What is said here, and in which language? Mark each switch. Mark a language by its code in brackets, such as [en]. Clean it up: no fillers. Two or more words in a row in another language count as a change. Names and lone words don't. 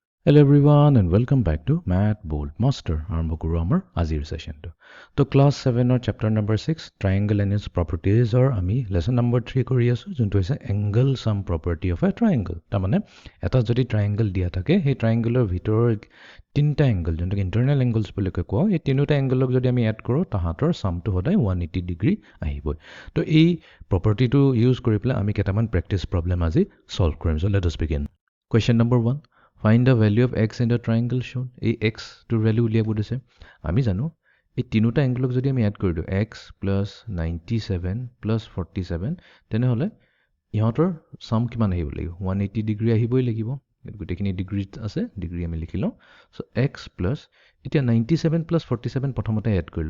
[en] Hello everyone and welcome back to Mathboltmaster. [as] আৰম্ভ কৰো আমাৰ আজিৰ সেশনটো। তো ক্লাস 7 [en] or chapter number 6 triangle and its properties or [as] আমি [en] lesson number 3 [as] কৰি আছো যোনটো হৈছে [en] angle sum property of a triangle। [as] তাৰ মানে এটা যদি triangle দিয়া থাকে সেই triangleৰ ভিতৰৰ তিনটা angle যোনটো [en] internal angles [as] বুলি কোৱা এই তিনিটা angle যদি আমি এড কৰো তাহাতৰ sumটো সদায় 180 ডিগ্ৰী আহিব। তো এই propertyটো ইউজ কৰি পেলাই আমি কেইটামান [en] practice problem [as] আজি solve কৰিম। [en] So let us begin. Question number 1. Find the value of x in the triangle shown. [as] এই x টোৰ ভ্যালু উলিয়াব দিছে। আমি জানো এই তিনিটা এংগলক যদি আমি এড কৰি দিও [en] x plus 97 plus 47 [as] তেনে হলে ইহঁতৰ সাম কিমান আহিব লাগিব 180 ডিগ্ৰী আহিবই লাগিব। গোটেইখিনি ডিগ্ৰী আছে ডিগ্ৰী আমি লিখিলো। সো [en] x plus [as] এতিয়া 97 plus 47 প্ৰথমতে এড কৰিলো।